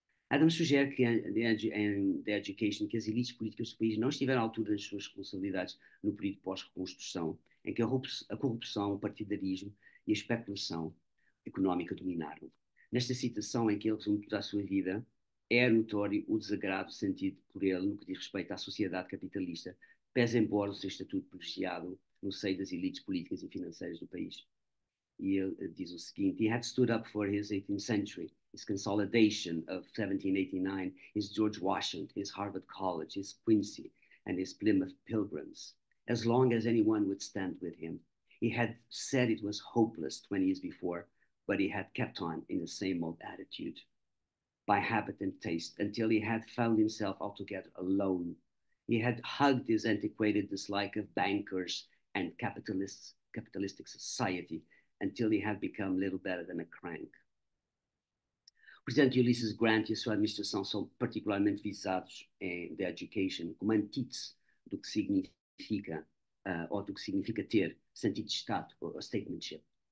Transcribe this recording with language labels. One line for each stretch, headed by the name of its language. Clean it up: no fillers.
Portuguese: Adams sugere que em The Education que as elites políticas do país não estiveram à altura das suas responsabilidades no período pós-reconstrução, em que a corrupção, o partidarismo e a especulação económica dominaram. Nesta citação, em que ele resume toda a sua vida, é notório o desagrado sentido por ele no que diz respeito à sociedade capitalista, pese embora o seu estatuto privilegiado no seio das elites políticas e financeiras do país. E ele diz o seguinte:
English: He had stood up for his 18th century, his consolidation of 1789, his George Washington, his Harvard College, his Quincy, and his Plymouth Pilgrims, as long as anyone would stand with him. He had said it was hopeless 20 years before, but he had kept on in the same old attitude, by habit and taste, until he had found himself altogether alone. He had hugged his antiquated dislike of bankers and capitalistic society, until he had become little better than a crank.
Portuguese: O presidente Ulysses Grant e a sua administração são particularmente visados em The Education como antítese do que significa, ou do que significa ter sentido de Estado, ou statesmanship.